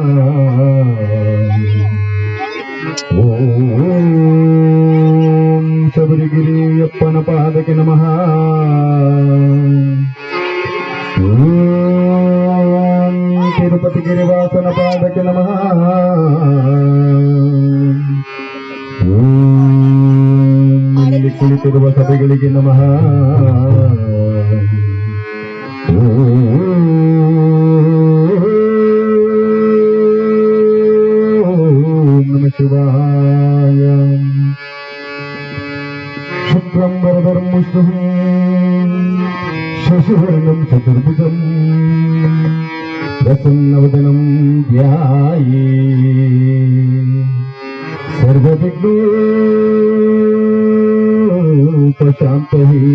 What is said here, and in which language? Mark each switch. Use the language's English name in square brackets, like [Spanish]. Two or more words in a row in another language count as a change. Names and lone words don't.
[Kannada] ಓಂ ಶಬರಿಗಿರಿಯಪ್ಪನ ಪಾದಕ್ಕೆ ನಮಃ. ಓಂ ತಿರುಪತಿ ಗಿರಿವಾಸನ ಪಾದಕ್ಕೆ ನಮಃ. ಓಂ ಇಲ್ಲಿ ಕುಳಿತಿರುವ ಸಭೆಗಳಿಗೆ ನಮಃ. [Sanskrit] ಓಂ ನಮಃ ಶಿವಾಯ. ಶುಕ್ರಂ ವರದರಂ ವಿಷ್ಣುಃ ಶಶಿವರ್ಣಂ ಚತುರ್ಭುಜಂ ಪ್ರಸನ್ನವದನಂ ಧ್ಯಾಯೇ ಸರ್ವವಿಘ್ನೋಪಶಾಂತಯೇ.